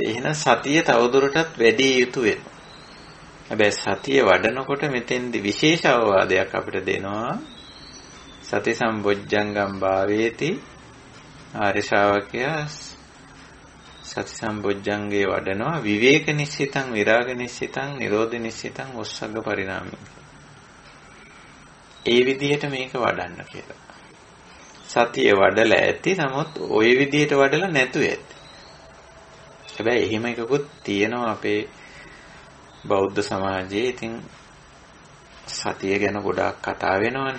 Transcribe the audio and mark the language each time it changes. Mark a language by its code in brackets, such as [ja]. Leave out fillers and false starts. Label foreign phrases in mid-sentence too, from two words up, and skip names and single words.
[si] එහෙනම් සතිය තවදුරටත් වැඩි යුතු වෙනවා. හැබැයි සතිය වඩනකොට මෙතෙන්දි විශේෂ අවවාදයක් අපිට දෙනවා. [pi] සති සම්බොජ්ජංගම් භාවේති [si] ආර්ය ශ්‍රාවකයා සති සම්බොජ්ජංගේ වඩනවා [pi] විවේක නිස්සිතං විරාග නිස්සිතං නිරෝධ නිස්සිතං ඔස්සග්ග පරිණාමී. [si] ඒ විදිහට මේක වඩන්න කියලා. සතිය වඩලා ඇති, නමුත් ওই විදිහට වඩලා නැතු ඇති. හැබැයි එහෙම එකකුත් තියෙනවා අපේ බෞද්ධ සමාජයේ. ඉතින් සතිය ගැන ගොඩාක් කතා වෙනවනේ.